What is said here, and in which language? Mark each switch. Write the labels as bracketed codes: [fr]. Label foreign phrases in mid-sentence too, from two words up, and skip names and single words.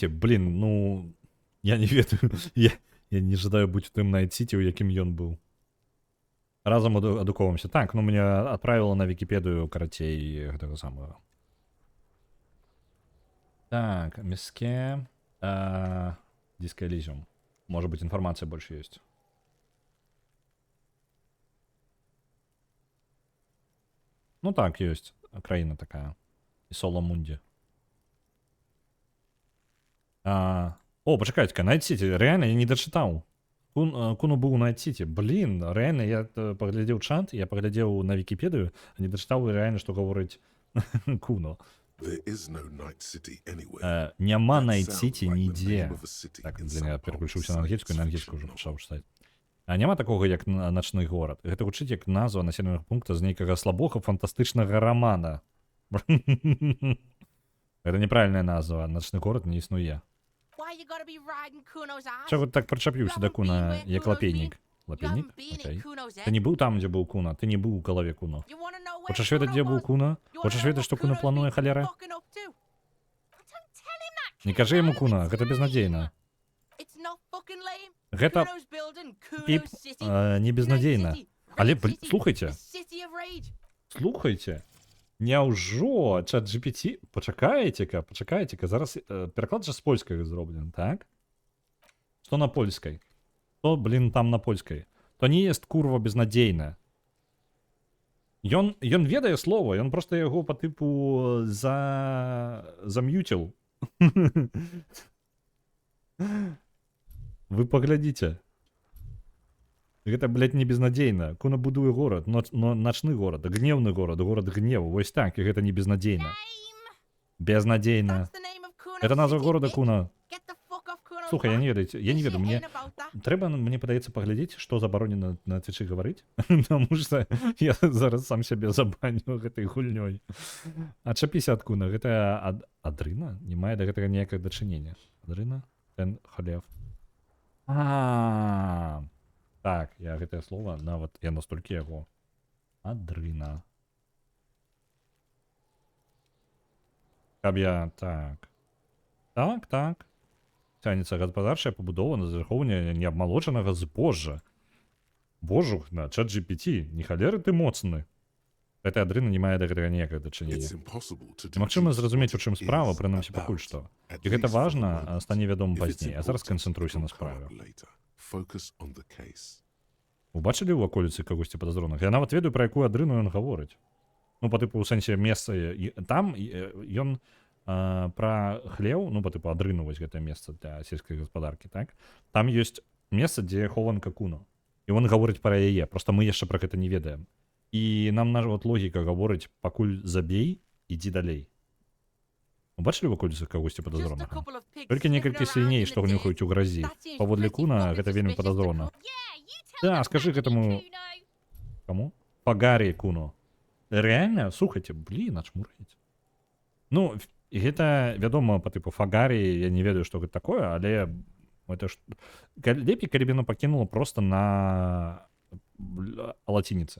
[be] Блин, ну... Я не ведаю. Я не жадаю быць у тым Найт-Сіті, у якім ён быў. Разам адукоўваемся. Так, ну мне адправіла на Вікіпедыю, карацей, гэтага самага. Так, мяске... Диско Элизиум. [ru] Может быть, информация больше есть. Ну так, есть. Краина такая. И Соло Мунди. Почекайте-ка, Найт-Сіті. Реально, я не дочитал. Куну [be] быў у [ru] Найт-Сіті. Блин, реально, я поглядел чат, я поглядел на Википедию, а не дочитал реально, что говорить Куно. [en] There is no Night City anywhere. [be] Няма [en] That Найт-Сіті sounds like the [be] нідзе. [en] name of a city [be] Так, [en] in [ru] блин, я [en] some [ru] переключился [en] old [be] на ангельскую, на [en] science [be] ангельскую уже [en] fiction [be] пачаў [en] novel. [ru] читать. [be] А няма такога, як начны горад. Гэта гучыць як назва населенага пункта з нейкага слабога фантастычнага рамана. Гэта неправільная назва. Начны горад не існуе. [en] Why you gotta be riding Kuno's ass? [be] Чаго ты так прычапіўся да Куна, як лапейнік? Лапейнік? [en] You haven't been [be] Окей. [en] in Kuno's [be] Ты [en] head. [be] не быў там, дзе быў Куна. Ты не быў у галаве Куна. [en] You wanna know where [be] Хочаш ведаць, [en] Kuno [be] дзе быў [en] was? [be] Куна? [en] You wanna [be] Хочаш [en] know [be] ведаць, [en] what [be] што Куна [en] Kuno's [be] плануе, [en] been [be] халера? [en] fucking up to? Don't tell him that, [be] Не [en] kid. [be] кажы яму [en] None of [be] Куна, [en] it's [be] гэта [en] lame. [be] безнадзейна. [en] It's not fucking lame. [be] Гэта [en] Kuno's building [be] і [en] Kuno's city. [be] не безнадзейна. [en] Night City. [be] Але, [en] Night City. [be] слухайце. The city of rage. Слухайте, няўжо чат GPT... Пачакайце-ка, зараз пераклад жа з польскай зроблены, так? Што на польскай? Што, блин, там на польскай? [pl] То не jest, курва, безнадзейна. [be] Ён ведае слова, ён проста яго па тыпу зам'юціл Вы паглядзіце. Гэта, блядь, не безнадзейна. Куна будуе горад, но начны горад, гневны горад, горад гневу. Вось так, і гэта не безнадзейна. Безнадзейна. [en] That's the name of Kuno [ru] Это назва [en] City, [ru] города [en] bitch. [ru] Куна. [en] Get the fuck off Kuno's [be] Слухай, я [en] land. [be] не ведаю, я не [en] This [be] ведаю, [en] shit [be] мне [en] ain't about that. [be] трэба, мне падаецца, паглядзець, што забаронена на Твічы гаварыць, таму што я зараз сам сябе забаню гэтай гульнёй. Адчапіся ад Куна, гэта Адрына? Не мае да гэтага ніякага дачынення. Адрына? Тен халев. Так, я гэтае слова, нават я настолькі яго. Адрына. Каб я так. Так. Цягнецца гаспадарчая пабудова на захоўванне неабмалочанага збожжа. Божух на ChatGPT, не халеры ты моцны. Гэтая адрына не мае да гэтага ніякага дачынення. [en] It's impossible to [be] Магчыма [en] deduce [be] зразумець, у [en] what [be] чым [en] it [be] справа, [en] is [be] прынамсі пакуль [en] about, [be] што. [en] at [be] І гэта [en] least for the [be] важна, [en] moment. [be] стане вядома [en] If it's [be] пазней. А зараз [en] important, [be] канцэнтруйся на [en] we'll [be] справе. [en] cover later. Focus on the case. [be] Убачылі ў ваколіцы кагосьці падазроных? Я нават ведаю, пра якую адрыну ён гаворыць. Ну, па тыпу, у сэнсе месца, там ён пра хлеў, ну, па тыпу, адрыну, вось гэтае месца для сельскай гаспадаркі, так? Там ёсць месца, дзе хованка Куно. І ён гаворыць пра яе, проста мы яшчэ пра гэта не ведаем. І нам нават логіка гаворыць, пакуль забей, ідзі далей. Убачылі ў ваколіцы кагосьці [en] Just a [be] падазронага? [en] couple of pigs [be] Толькі [en] sniffing [be] некалькі [en] around [be] свіней, [en] in [be] што [en] the [be] гнюхаюць у гразі. [en] That seems [be] Паводле [en] pretty [be] Куна [en] fucking [be] гэта вельмі [en] suspicious to [be] падазрона. [en] Kuno. [be] Да, скажи гэтаму... Каму? Пагарі Куно. Рэальна? Слухайце, блін, ачмурыць. Ну, гэта, вядома, па тыпу Фагарі, я не ведаю, што гэта такое, але [ru] это ж... [be] лепей, калі б яно пакінула проста на лацініцы.